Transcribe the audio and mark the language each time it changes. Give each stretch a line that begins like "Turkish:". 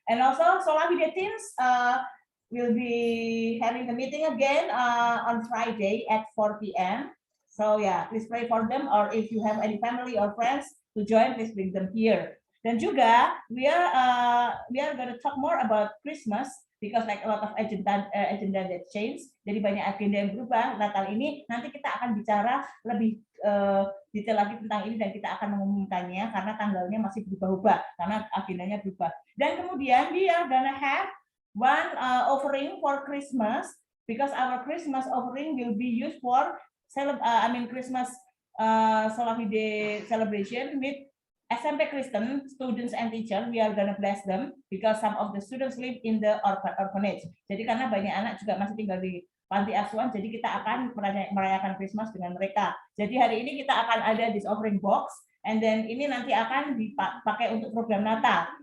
English: And also Sola Fide teams will be having the meeting again on Friday at 4 p.m. So yeah, please pray for them, or if you have any family or friends to join, please bring them here.
Indonesian: Dan juga
English: we are going to talk more about Christmas because like a lot of agenda that change.
Indonesian: Jadi banyak agenda yang berubah. Natal ini nanti kita akan bicara lebih detail lagi tentang ini dan kita akan mengumumkannya karena tanggalnya masih berubah-ubah karena agendanya berubah. Dan kemudian
English: we are gonna have one offering for Christmas because our Christmas offering will be used for Christmas holiday celebration with SMP Kristen students and teachers. We are gonna bless them because some of the students live in the orphanage.
Indonesian: Jadi karena banyak anak juga masih tinggal di panti asuhan, jadi kita akan merayakan Christmas dengan mereka. Jadi hari ini kita akan ada
English: this offering box,
Indonesian: and then ini nanti akan dipakai untuk program Natal.